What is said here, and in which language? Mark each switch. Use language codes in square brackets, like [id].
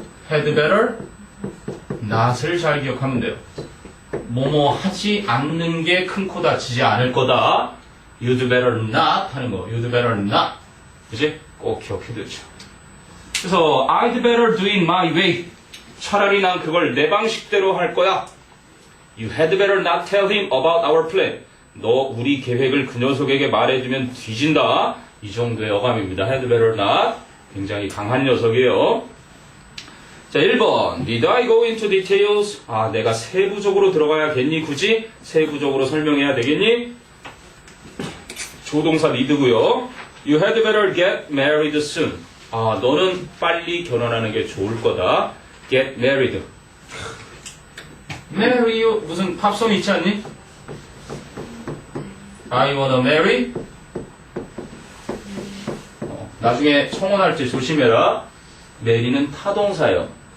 [ko] had better not을 잘 기억하면 돼요. 뭐뭐 하지 않는 게 큰 코 다치지 않을 거다. [en] You'd better not [ko] 하는 거. [en] You'd better not. [ko] 그치? 꼭 기억해두죠. 그래서 [en] I'd better do it my way. [ko] 차라리 난 그걸 내 방식대로 할 거야. [en] You had better not tell him about our plan. [ko] 너 우리 계획을 그 녀석에게 말해주면 뒤진다. 이 정도의 어감입니다. had better not. 굉장히 강한 녀석이에요. 자, 1번. [en] Did I go into details? [ko] 내가 세부적으로 들어가야겠니? 굳이? 세부적으로 설명해야 되겠니? 조동사 need고요. [en] You had better get married soon. [ko] 너는 빨리 결혼하는 게 좋을 거다. [en] Get married. [ko] marry you 무슨 팝송 있지 않니? [en] I wanna marry. [ko] 나중에 청혼할 때 조심해라. mary는 타동사예요.